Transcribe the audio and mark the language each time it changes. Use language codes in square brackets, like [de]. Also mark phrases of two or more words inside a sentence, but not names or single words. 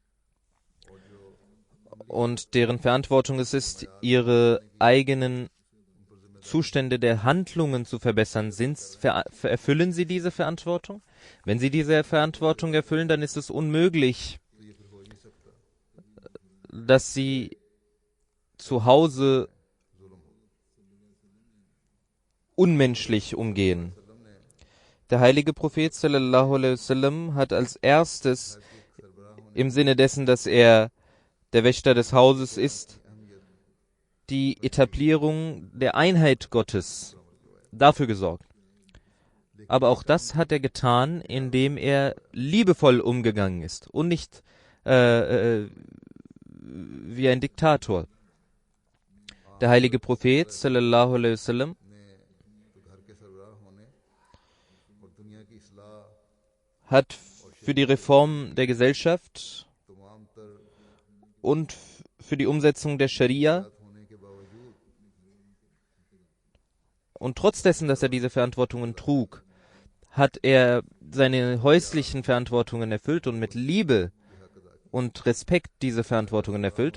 [de] und deren Verantwortung es ist, ihre eigenen Zustände der Handlungen zu verbessern, erfüllen sie diese Verantwortung? Wenn sie diese Verantwortung erfüllen, dann ist es unmöglich, dass sie zu Hause unmenschlich umgehen. Der heilige Prophet [ar] صلى الله عليه وسلم [de] hat als erstes im Sinne dessen, dass er der Wächter des Hauses ist, die Etablierung der Einheit Gottes dafür gesorgt. Aber auch das hat er getan, indem er liebevoll umgegangen ist und nicht wie ein Diktator. Der heilige Prophet [ar] صلى الله عليه وسلم [de] hat für die Reform der Gesellschaft und für die Umsetzung der Scharia und trotz dessen, dass er diese Verantwortungen trug, hat er seine häuslichen Verantwortungen erfüllt und mit Liebe und Respekt diese Verantwortungen erfüllt.